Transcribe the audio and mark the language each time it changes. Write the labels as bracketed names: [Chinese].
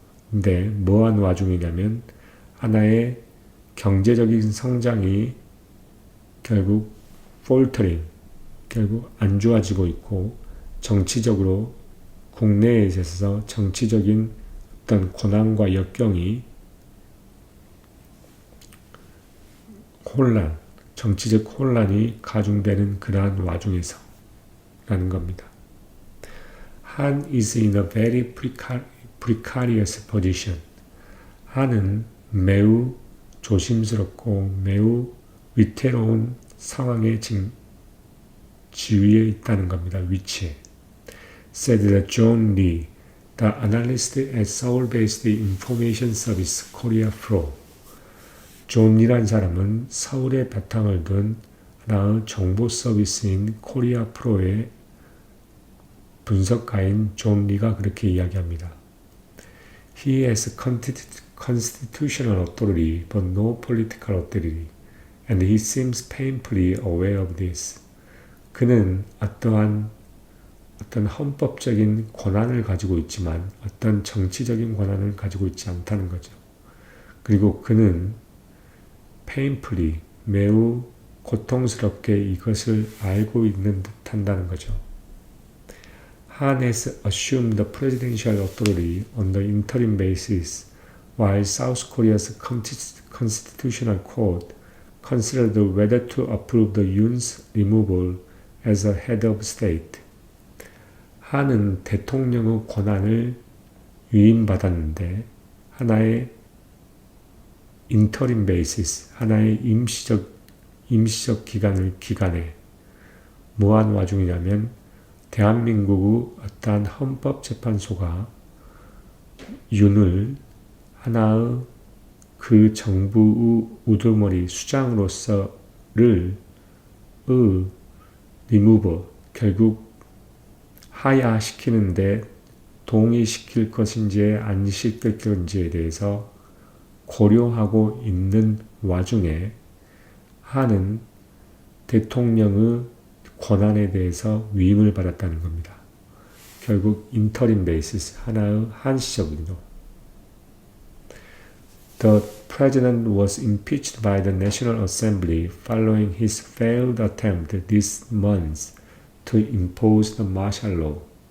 [Korean] 근데 뭐한 와중이냐면 하나의 경제적인 성장이 결국 faltering, 결국 안 좋아지고 있고 정치적으로 국내에 있어서 정치적인 어떤 고난과 역경이 정치적 혼란이 가중되는 그러한 와중에서 라는 겁니다. [English] Han is in a very precarious position. [Korean] 한은 매우 조심스럽고 매우 위태로운 상황에 지위에 있다는 겁니다. 위치에. [English] Said John Lee, the analyst at Seoul-based information service Korea Pro. [Korean] 존 리라는 사람은 서울에 바탕을 둔 하나의 정보 서비스인 코리아 프로의 분석가인 존 리가 그렇게 이야기합니다. [English] He has constitutional authority but no political authority, and he seems painfully aware of this. [Korean] 그는 어떤 헌법적인 권한을 가지고 있지만 어떤 정치적인 권한을 가지고 있지 않다는 거죠. 그리고 그는 painfully, 매우 고통스럽게 이것을 알고 있는 듯 한다는 거죠. [English] Han has assumed the presidential authority on the interim basis, while South Korea's constitutional court considered whether to approve the Yoon's removal as a head of state. [Korean] 한은 대통령의 권한을 위임받았는데 하나의 인터림 베이시스, 하나의 임시적 기간에 뭐한 와중이냐면 대한민국의 어떠한 헌법재판소가 윤을 하나의 그 정부의 우두머리 수장으로서를 리무버, 결국 하야시키는데 동의시킬 것인지 안 시킬 것인지에 대해서 고려하고 있는 와중에 한은 대통령의 권한에 대해서 위임을 받았다는 겁니다. 결국 인터림 베이시스, 하나의 한시적으로. [English] The president was impeached by the National Assembly following his failed attempt this month to impose the martial law.